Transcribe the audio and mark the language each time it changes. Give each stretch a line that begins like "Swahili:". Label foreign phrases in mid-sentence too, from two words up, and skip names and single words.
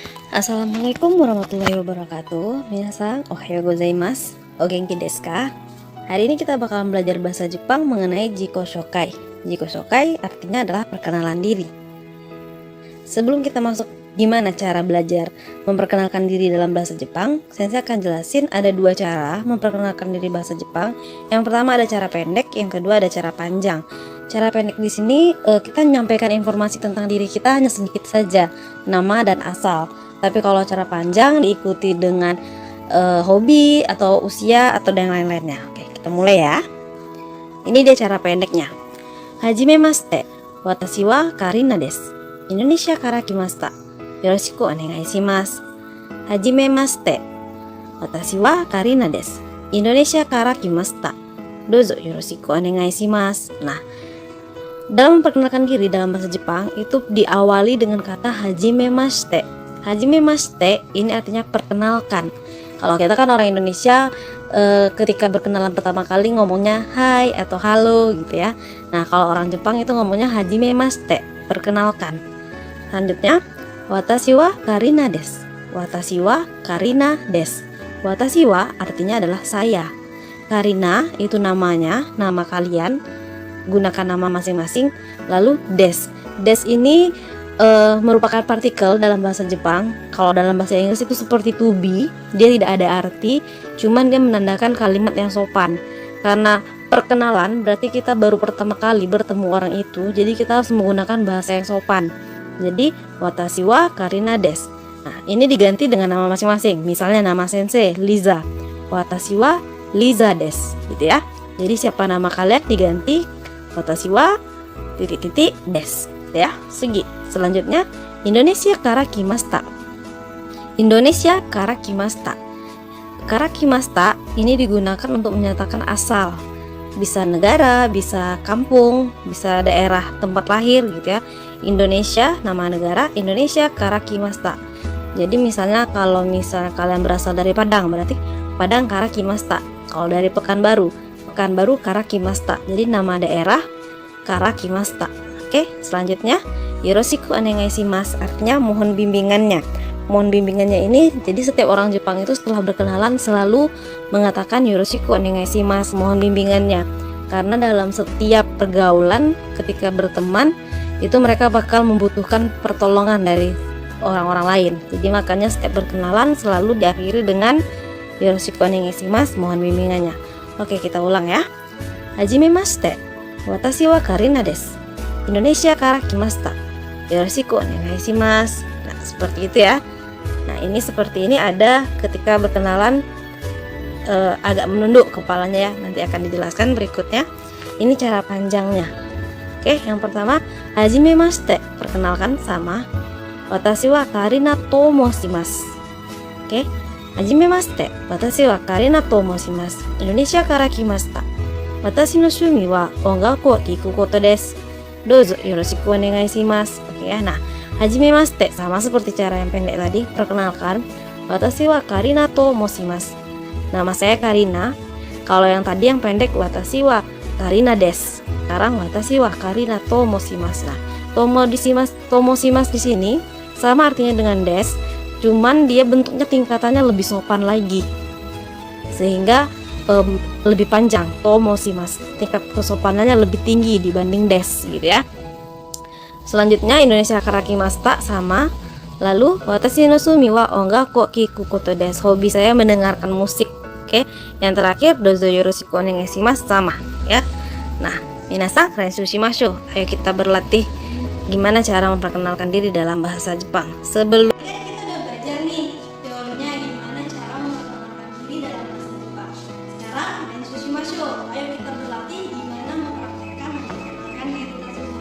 Arabic: السلام عليكم ورحمة الله وبركاته.
Japanese: 皆さん、おはようございます. お元気ですか?
Indonesian: Hari ini kita bakalan belajar bahasa Jepang mengenai
Japanese: 自己紹介. 自己紹介
Indonesian: artinya adalah perkenalan diri. Sebelum kita masuk gimana cara belajar memperkenalkan diri dalam bahasa Jepang, saya akan jelasin ada dua cara memperkenalkan diri bahasa Jepang. Yang pertama ada cara pendek, yang kedua ada cara panjang. Cara pendek di sini kita menyampaikan informasi tentang diri kita hanya sedikit saja, nama dan asal. Tapi kalau cara panjang diikuti dengan hobi atau usia atau dan lain-lainnya. Oke, kita mulai ya. Ini dia cara pendeknya.
Japanese: はじめまして、私はカリナです. インドネシアから来ました。よろしくお願いします. はじめまして、私はカリナです. インドネシアから来ました。どうぞよろしくお願いします.
Indonesian: Nah, dalam memperkenalkan diri dalam bahasa Jepang itu diawali dengan kata hajimemashite. Hajimemashite ini artinya perkenalkan. Kalau kita kan orang Indonesia ketika berkenalan pertama kali ngomongnya hai atau halo gitu ya. Nah, kalau orang Jepang itu ngomongnya hajimemashite, perkenalkan. Selanjutnya,
Japanese: 私はカリナです. 私はカリナです. 私は
Indonesian: artinya adalah saya. Karina itu namanya, nama kalian. Gunakan nama masing-masing. Lalu des. Des ini merupakan partikel dalam bahasa Jepang. Kalau dalam bahasa Inggris itu seperti
English: to be,
Indonesian: dia tidak ada arti, cuman dia menandakan kalimat yang sopan. Karena perkenalan berarti kita baru pertama kali bertemu orang itu, jadi kita harus menggunakan bahasa yang sopan. Jadi
Japanese: 私はカリナです.
Indonesian: Nah, ini diganti dengan nama masing-masing. Misalnya nama sensei Liza,
Japanese: 私はリザです,
Indonesian: gitu ya. Jadi siapa nama kalian diganti
Japanese: 私は
Indonesian: titik-titik desu, ya. Segi. Selanjutnya,
Japanese: インドネシアから来ました. インドネシアから来ました. から来ました
Indonesian: ini digunakan untuk menyatakan asal. Bisa negara, bisa kampung, bisa daerah tempat lahir gitu ya. Indonesia, nama negara,
Japanese: インドネシアから来ました.
Indonesian: Jadi misalnya kalau misalnya kalian berasal dari Padang, berarti
Japanese: パダンから来ました.
Indonesian: Kalau dari Pekanbaru,
Japanese: ペカンバルから来ました.
Indonesian: Jadi nama daerah
Japanese: から来ました.
Indonesian: Oke, selanjutnya
Japanese: よろしくお願いします
Indonesian: artinya mohon bimbingannya. Mohon bimbingannya ini jadi setiap orang Jepang itu setelah berkenalan selalu mengatakan
Japanese: よろしくお願いします,
Indonesian: mohon bimbingannya. Karena dalam setiap pergaulan ketika berteman itu mereka bakal membutuhkan pertolongan dari orang-orang lain. Jadi makanya setiap berkenalan selalu diakhiri dengan
Japanese: よろしくお願いします,
Indonesian: mohon bimbingannya. Oke, kita ulang ya.
Japanese: はじめまして、私はカリナです. インドネシアから来ました。よろしくお願いします.
Indonesian: Nah, seperti itu ya. Nah, ini seperti ini ada ketika berkenalan agak menunduk kepalanya ya. Nanti akan dijelaskan berikutnya. Ini cara panjangnya. Oke, yang pertama, hajimemashite, perkenalkan sama
Japanese: 私はカリナと申します. オーケー。はじめまして、私はカリナと申します. インドネシアから来ました。私の趣味は音楽を聞くことです. どうぞよろしくお願いします.
Indonesian: Oke ya. Nah, hajimemashite sama seperti cara yang pendek tadi, perkenalkan.
Japanese: 私はカリナと申します.
Indonesian: Nama saya Karina. Kalau yang tadi yang pendek
Japanese: 私はカリナです.
Indonesian: Sekarang
Japanese: 私はカリナと申します.
Indonesian: Nah, tomoshimasu di sini sama artinya dengan des, cuman dia bentuknya tingkatannya lebih sopan lagi. Sehingga lebih panjang, tomoshimasu, tingkat kesopanannya lebih tinggi dibanding des gitu ya. Selanjutnya
Japanese: インドネシアから来ました
Indonesian: sama.
Japanese: ラル私の趣味は音楽を聞くことです.
Indonesian: Hobi saya mendengarkan musik. Oke. Yang terakhir
Japanese: どうぞよろしくお願いします
Indonesian: sama ya. Nah,
Japanese: 皆さん練習しましょう.
Indonesian: Ayo kita berlatih gimana cara memperkenalkan diri dalam bahasa Jepang. Sebelum kita udah belajar nih teorinya gimana cara memperkenalkan diri dalam bahasa Jepang. Sekarang
Japanese: 練習しましょう.
Indonesian: Ayo kita berlatih gimana mempraktekkan memperkenalkan diri tersebut.